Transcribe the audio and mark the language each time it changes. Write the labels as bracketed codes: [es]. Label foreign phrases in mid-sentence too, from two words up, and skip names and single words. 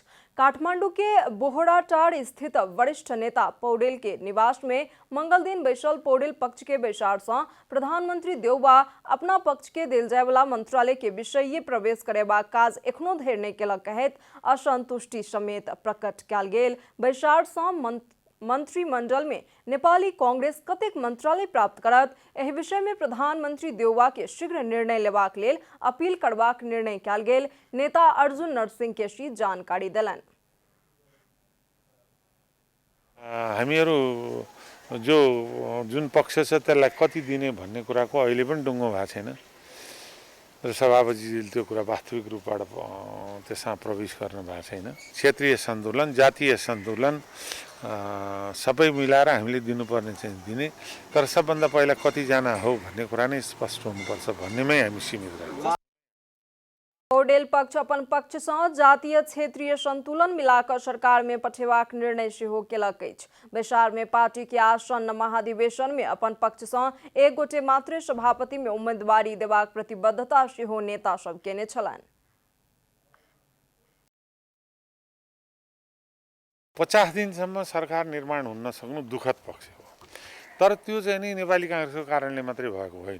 [mai] काठमांडू के बोहराटार स्थित वरिष्ठ नेता पौडेल के निवास में मंगल दिन बैसल पौडेल पक्ष के बैसार से प्रधानमंत्री देउबा अपना पक्ष के देल जायवाला मंत्रालय के विषय प्रवेश करेबाक काज एखनो धरि नहि केलक कहैत असंतुष्टि समेत प्रकट कयल गेल। बैसार से मंत्रिमंडल में नेपाली कांग्रेस कतेक मंत्रालय प्राप्त करत एहि विषय में प्रधानमंत्री देउबा के शीघ्र निर्णय लेबाक लेल अपील करबाक निर्णय कयल गेल। नेता अर्जुन नरसिंह केसी जानकारी देलनि। [ne] हामीहरू जुन पक्ष छ त्यसलाई कति दिने भन्ने कुराको अहिले पनि डुङ्गो भएको छैन र सभापतिजीले त्यो कुरा वास्तविक रूपबाट त्यसमा प्रवेश गर्न भएको छैन। क्षेत्रीय सन्तुलन, जातीय सन्तुलन सबै मिलाएर हामीले दिनुपर्ने चाहिँ दिने, तर सबभन्दा पहिला कतिजना हो भन्ने कुरा नै स्पष्ट हुनुपर्छ भन्नेमै हामी सीमित रहन्छौँ। [mai] पौडेल पक्ष अपन पक्ष से जातीय क्षेत्रीय संतुलन मिलाकर सरकार में पठेबाक निर्णय सेहो केलक अछि। बैसार में पार्टी के आसन्न महाधिवेशन में अपन पक्ष से एक गोटे मात्रै सभापति में उम्मीदवारी देबाक प्रतिबद्धता सेहो नेता सब केने छलनि। [ne] 50 दिनसम्म सरकार निर्माण हुन नसक्नु दुःखद पक्ष हो, तर त्यो चाहिँ नि नेपाली कांग्रेसको कारणले मात्रै भएको होइन।